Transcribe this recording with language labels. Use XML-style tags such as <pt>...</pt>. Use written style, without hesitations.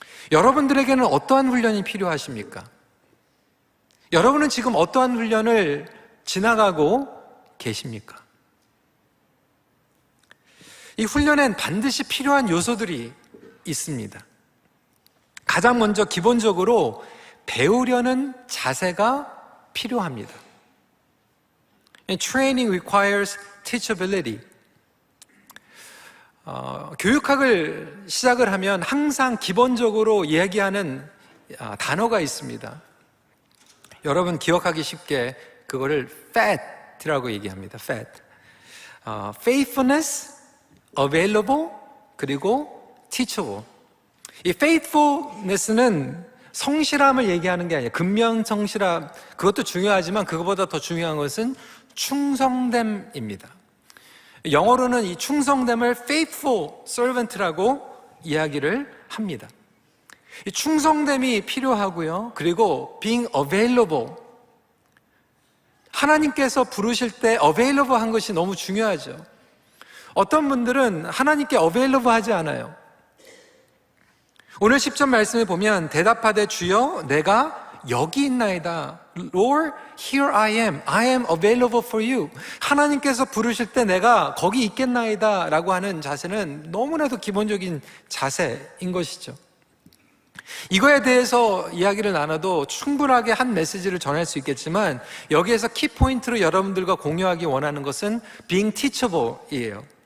<ko>여러분들에게는 어떠한 훈련이 필요하십니까? 여러분은 지금 어떠한 훈련을 지나가고 계십니까? 이 훈련엔 반드시 필요한 요소들이 있습니다. 가장 먼저 기본적으로 배우려는 자세가 필요합니다.</ko> <en>Training requires teachability.</en> <ko>교육학을 시작을 하면 항상 기본적으로 얘기하는 단어가 있습니다. 여러분 기억하기 쉽게 그거를 FAT라고 얘기합니다.</ko> <en>FAT. Faithfulness, Available,</en> <ko>그리고</ko> <en>Teachable.</en> <ko>이 faithfulness는 성실함을 얘기하는 게 아니에요. 근면성실함, 그것도 중요하지만 그것보다 더 중요한 것은 충성됨입니다. 영어로는 이 충성됨을</ko> <en>faithful servant</en> <ko>라고 이야기를 합니다. 이 충성됨이 필요하고요. 그리고</ko> <en>being available.</en> <ko>하나님께서 부르실 때 available 한 것이 너무 중요하죠. 어떤 분들은 하나님께 available 하지 않아요. 오늘 10절 말씀에 보면 대답하되 주여 내가 여기 있나이다.</ko> <en>Lord, here I am available for you.</en> <ko>하나님께서 부르실 때 내가 거기 있겠나이다 라고 하는 자세는 너무나도 기본적인 자세인 것이죠. 이거에 대해서 이야기를 나눠도 충분하게 한 메시지를 전할 수 있겠지만 여기에서 키포인트로 여러분들과 공유하기 원하는 것은 being teachable이에요.</ko>